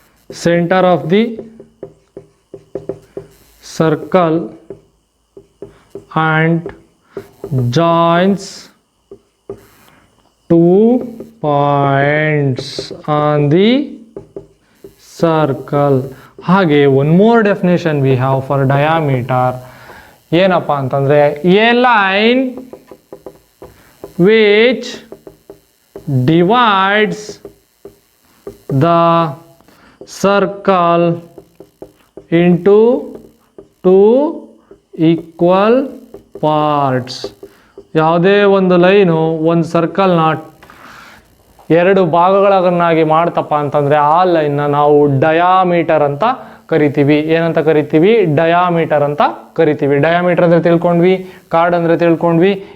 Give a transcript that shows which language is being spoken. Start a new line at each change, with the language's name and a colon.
English: center of the circle and joins 2 points on the circle.
Kannada: ಹಾಗೆ
English: one more definition we have for diameter.
Kannada: ಏನಪ್ಪ ಅಂತಂದರೆ
English: a line which divides the circle into 2 equal parts.
Kannada: ಯಾವುದೇ ಒಂದು line ಒಂದು ಸರ್ಕಲ್ನ 2 ಭಾಗಗಳನ್ನಾಗಿ ಮಾಡ್ತಪ್ಪ ಅಂತಂದರೆ ಆ ಲೈನ್ನ ನಾವು ಡಯಾಮೀಟರ್ ಅಂತ ಕರಿತೀವಿ. ಏನಂತ ಕರಿತೀವಿ? ಡಯಾಮೀಟರ್ ಅಂತ ಕರಿತೀವಿ. ಡಯಾಮೀಟರ್ ಅಂದರೆ ತಿಳ್ಕೊಂಡ್ವಿ, ಕಾರ್ಡ್ ಅಂದರೆ ತಿಳ್ಕೊಂಡ್ವಿ.